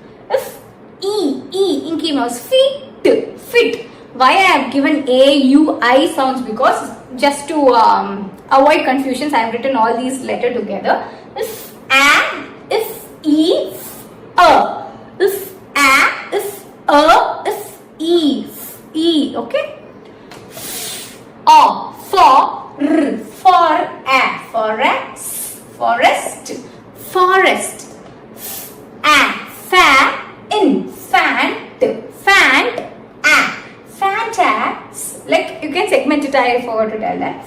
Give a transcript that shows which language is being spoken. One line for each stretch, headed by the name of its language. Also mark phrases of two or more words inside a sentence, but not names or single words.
English: Inky Mouse, fit. Why I have given A, U, I sounds, because just to avoid confusions, I have written all these letters together. E, a. If, a, if, a, if, e. E, okay? O, for, r, for, a. Forest, forest. A, fa, in, fant, a. Fantas, like you can segment it, I forgot to tell that.